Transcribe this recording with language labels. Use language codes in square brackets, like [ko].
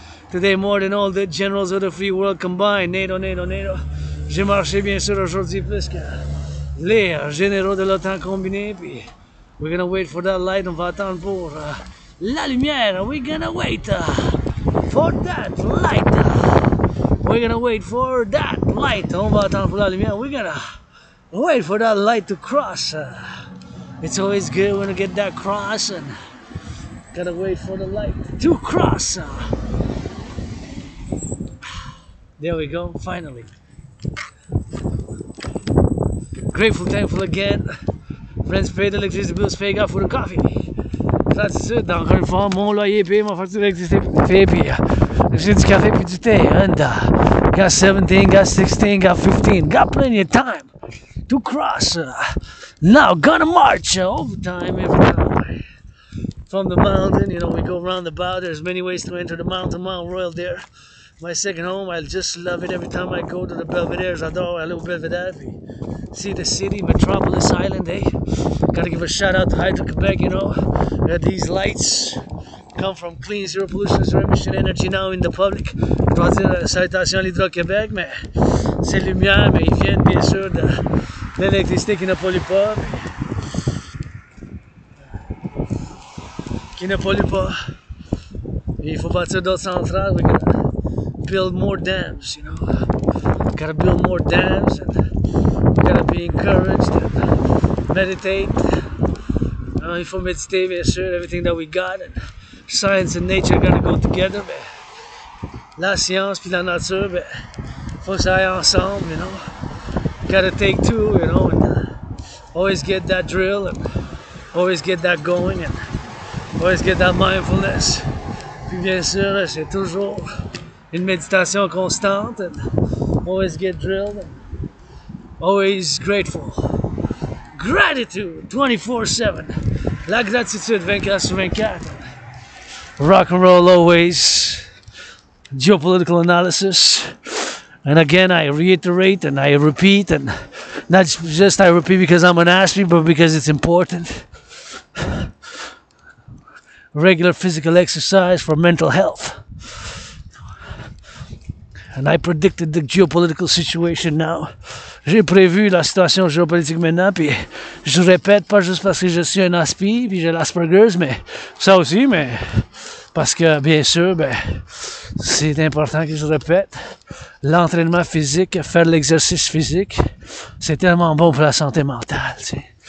[en] Today more than all the generals of the free world combined. NATO. [fr] J'ai marché bien sûr aujourd'hui plus que les généraux de l'OTAN combinés. Puis [en] we're gonna wait for that light. [fr] On va attendre pour la lumière. [en] We're gonna wait for that light. We're gonna wait for that light. [fr] On va attendre pour la lumière. [en] We're gonna wait for that light to cross. It's always good when you get that cross, and gotta wait for the light to cross. There we go, finally. Grateful, thankful again. Friends paid, electricity bills paid, got food and coffee. [fr] Gratitude, encore une fois, mon loyer payé, ma facture d'électricité payée, puis j'ai du café puis du thé. [en] And got 17, got 16, got 15, got plenty of time to cross. Now gonna march overtime every time. From the mountain, you know, we go roundabout. There's many ways to enter the mountain. Mount Royal there. My second home, I just love it every time I go to the Belvedere. [fr] J'adore aller au Belvedere. [en] See the city, Metropolis Island, eh? Gotta give a shout out to Hydro-Quebec, you know. These lights come from clean, zero pollution, zero emission energy now in the public. [fr] Je dois dire salutation à l'Hydro-Québec, mais ces lumières, mais ils viennent bien sûr de l'électricité qui ne pollue pas. Qui ne pollue pas. Et il faut bâtir d'autres centrales. [en] We gotta build more dams, you know. Gotta build more dams, and we gotta be encouraged and meditate. [fr] Il faut méditer, bien sûr, [en] everything that we got. And science and nature gotta go together. [fr] Mais la science puis la nature, ben, faut que ça aille ensemble, [en] you know. Gotta take two, you know, and always get that drill, and always get that going, and always get that mindfulness. [fr] Puis bien sûr, c'est toujours une méditation constante, [en] and always get drilled, and always grateful. [fr] Gratitude 24/7. La gratitude 24/24. [en] Rock and roll always. Geopolitical analysis. And again, I reiterate and I repeat, and not just I repeat because I'm an athlete, but because it's important. Regular physical exercise for mental health. And I predicted the geopolitical situation now. [fr] J'ai prévu la situation géopolitique maintenant, puis je répète, pas juste parce que je suis un aspi, puis j'ai l'Asperger's, mais ça aussi, mais parce que, bien sûr, ben, c'est important que je répète, l'entraînement physique, faire l'exercice physique, c'est tellement bon pour la santé mentale, tu sais.